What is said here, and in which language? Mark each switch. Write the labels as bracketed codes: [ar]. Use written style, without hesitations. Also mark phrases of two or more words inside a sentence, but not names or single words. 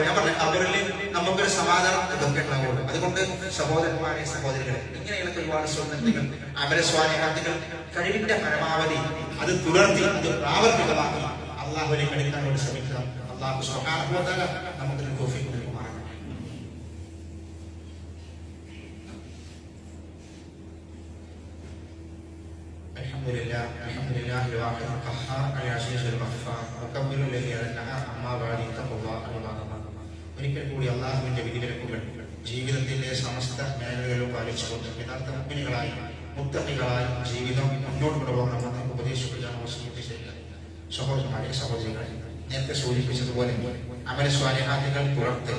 [ml] ഞാൻ പറഞ്ഞു, ഖബറിൽ നമുക്കൊരു സമാധാനം ഇതൊക്കെ ഉണ്ടാവുള്ളൂ. അതുകൊണ്ട് സഹോദരന്മാരെ, സഹോദരികളെ, ഇങ്ങനെയുള്ള ഒരുപാട് സുന്നത്തുകൾ, [ar] أعمال صالحات [ml] കഴിവിന്റെ പരമാവധി അത് തുടർത്തി അത് പ്രാവർത്തികമാക്കി അള്ളാഹുവിലേക്ക് അടുക്കാൻ വേണ്ടി ശ്രമിക്കുക. [ar] الله سبحانه وتعالى [ml] നമുക്കൊരു തൗഫീഖ് നൽകുമാറാകട്ടെ. [ar] الحمد لله الواحد القهار العزيز الغفار وكبر الذي على النهار أما بعد اتقوا الله عباد الله. [ml] ഒരിക്കൽ കൂടി അള്ളാഹുവിന്റെ വിധിവിലക്കുകൾ ജീവിതത്തിന്റെ സമസ്ത മേഖലകളിലും പാലിച്ചുകൊണ്ട് യഥാർത്ഥ മുഅ്മിനുകളായി മുത്തഖികളായി ജീവിതം മുന്നോട്ട് കൊണ്ടുപോകണമെന്ന് ഉപദേശിക്കുകയാണ് വസിയത്ത് ചെയ്യുക. സഹോദരന്മാരെ, സഹോദരികളെ, നേരത്തെ സൂചിപ്പിച്ചതുപോലെ [ar] أعمال صالحات [ml] പുലർത്തുക.